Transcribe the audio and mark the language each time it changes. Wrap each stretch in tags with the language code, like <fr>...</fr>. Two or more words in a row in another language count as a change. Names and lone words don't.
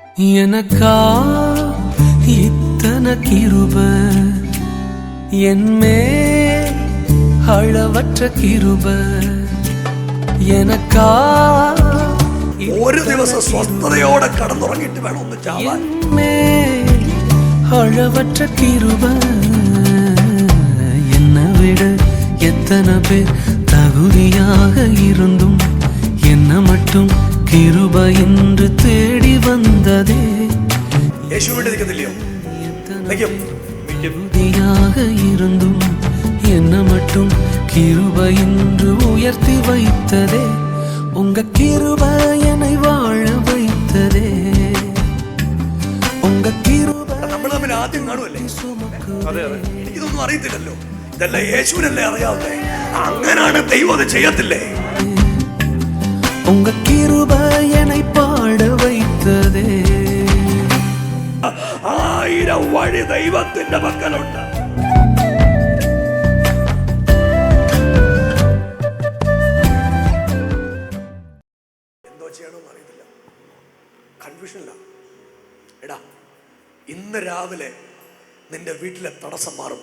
<ta>எனக்கா இத்தனை கிருப என்மே அளவற்ற கிருப எனக்கா</ta> <ml>ഒരു ദിവസം സ്വസ്ഥതയോടെ കടന്നുറങ്ങിയിട്ട് വേണം ഒന്ന് ചാവാൻ.</ml> <ta>அளவற்ற கிருப என்னை விட எத்தனை பேர் தகுதியாக இருந்தும் என்ன மட்டும் கிருப என்று தேடி வந்ததே. தகுதியாக இருந்தும் என்ன மட்டும் கிருப என்று உயர்த்தி வைத்ததே. உங்க கிருப என்னை வாழ வைத்ததே. உங்க கிருப</ta> <ml>നമ്മൾ തമ്മിൽ ആദ്യം കാണുമല്ലേ? എനിക്കിതൊന്നും അറിയത്തില്ലല്ലോ. ഇതല്ല യേശുവിനല്ലേ അറിയാവുന്നേ. അങ്ങനാണ് ദൈവം അത് ചെയ്യത്തില്ലേ?</ml> <ta>உங்க கிருப என்னை பாட வைத்ததே.</ta> <ml>1000 വഴി ദൈവത്തിന്റെ പക്കലുണ്ട്. എന്തോ ചെയ്യണമെന്ന് അറിയത്തില്ല, കൺഫ്യൂഷനില്ല. എടാ, ഇന്ന് രാവിലെ നിന്റെ വീട്ടിലെ തടസ്സം മാറും.</ml>